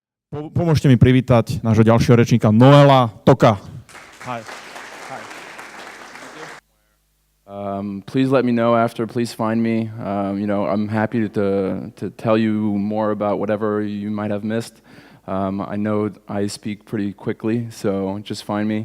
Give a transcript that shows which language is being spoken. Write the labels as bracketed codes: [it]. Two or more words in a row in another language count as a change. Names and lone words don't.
[sk] Pomôžte mi privítať nášho ďalšieho rečníka Noela Tocka. [en] Hi. Please let me know after. Please find me. I'm happy to tell you more about whatever you might have missed. I know I speak pretty quickly, so just find me.